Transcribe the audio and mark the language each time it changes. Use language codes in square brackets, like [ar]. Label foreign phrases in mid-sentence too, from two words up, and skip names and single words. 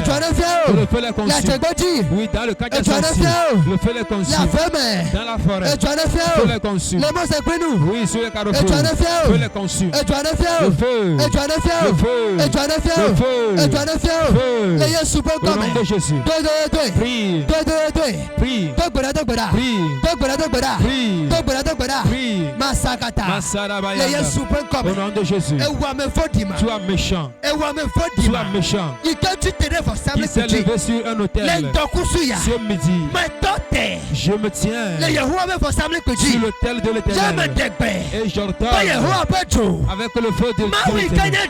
[fr] Que le feu les consume. Oui, dans le cadre des sorciers. Le feu les consume. Dans la forêt. Le feu les consume. Oui, sur les carrefours. Le feu les consume. Le feu. Le feu. Le feu. Au nom de Jésus. Prie. Prie. Prie. Prie. Masarabaya. Au nom de Jésus. Tu es méchant. Tu es méchant. Qui s'est levé sur un hôtel ce midi. Je me tiens sur l'autel de l'Éternel. Et j'ordonne avec le feu de l'Éternel.